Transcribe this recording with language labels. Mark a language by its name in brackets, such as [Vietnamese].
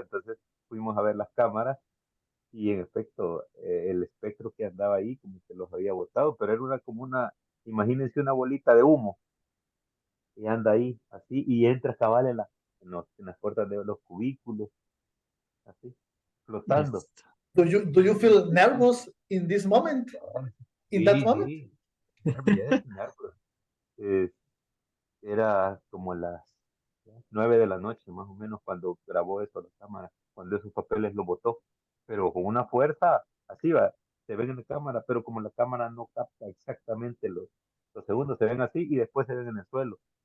[Spanish] Entonces fuimos a ver las cámaras y en efecto, el espectro que andaba ahí como que los había votado, pero era imagínense una bolita de humo y anda ahí, así, y entra cabal en las puertas de los cubículos, así, flotando. [English] Do you feel nervous in this moment? In that moment? [Spanish] Sí, nervios. Era como las 9 de la noche, más o menos, cuando grabó eso la cámara, cuando esos papeles lo botó, pero con una fuerza, así va, se ven en la cámara, pero como la cámara no capta exactamente los segundos, se ven así y después se ven en el suelo.